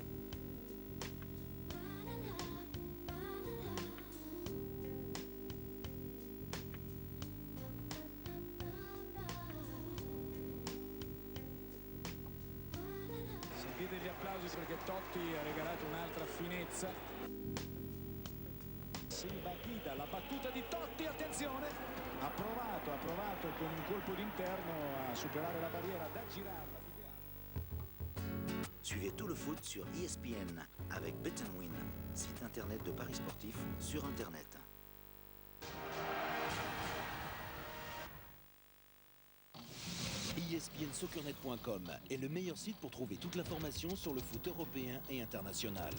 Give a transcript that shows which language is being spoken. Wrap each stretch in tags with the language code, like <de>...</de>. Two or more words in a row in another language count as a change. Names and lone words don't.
<it>Sentite gli applausi perché Totti ha regalato un'altra finezza. Silva Guida, la battuta di Totti, attenzione, ha provato con un colpo d'interno a superare la barriera, da girarla.</it> <fr>Suivez tout le foot sur ESPN avec Bet & Win, site internet de paris sportifs sur internet. ESPNSoccerNet.com est le meilleur site pour trouver toute l'information sur le foot européen et international.</fr>